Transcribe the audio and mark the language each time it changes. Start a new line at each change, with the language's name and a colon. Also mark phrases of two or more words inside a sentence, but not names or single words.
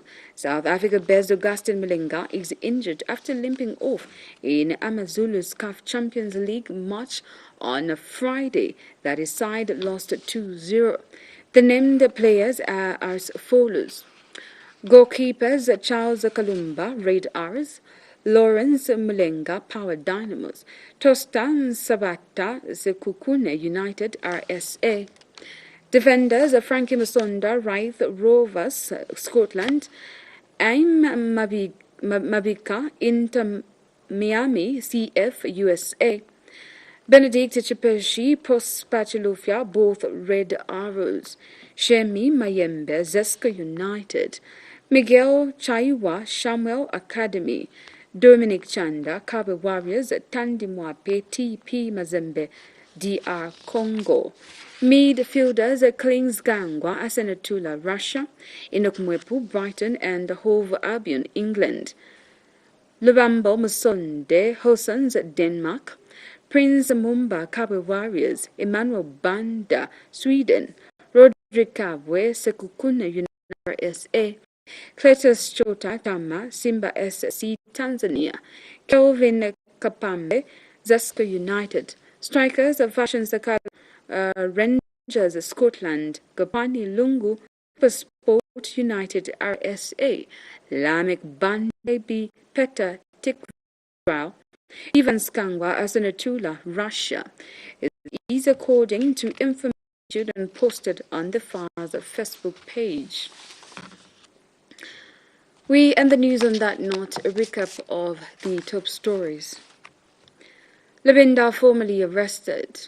English: South Africa-based Augustin Malinga is injured after limping off in Amazulu's CAF Champions League match on Friday that his side lost 2-0. The named players are as follows: goalkeepers Charles Kalumba, Red Arrows; Lawrence Mulenga, Power Dynamos; Tostan Sabata, Sekukune United, RSA; defenders Frankie Musonda, Raith Rovers, Scotland; Aim Mabika, Inter Miami, CF, USA; Benedict Chipeshi, Prospachilufia, both Red Arrows; Shemi Mayembe, Zeska United; Miguel Chaiwa, Samuel Academy; Dominic Chanda, Kabe Warriors, Tandimwape, TP Mazembe, DR Congo; midfielders Klings Gangwa, Asenatula, Russia; Enoch Mwepu, Brighton and Hove Albion, England; Lubambo Musonde, Hossens, Denmark; Prince Mumba, Kabe Warriors; Emmanuel Banda, Sweden; Roderick Kabwe, Sekukuna United, RSA; Cletus Chota Tama, Simba SC, Tanzania; Kelvin Kapambe, Zaska United, Strikers of Fashion Sakala Rangers Scotland, Gapani Lungu, Sport United RSA, Lamek Bandebi Peta Tikval, Ivan Skangwa Asanatula, Russia. It is according to information and posted on the father's Facebook page. We end the news on that note, a recap of the top stories. Lubinda formally arrested.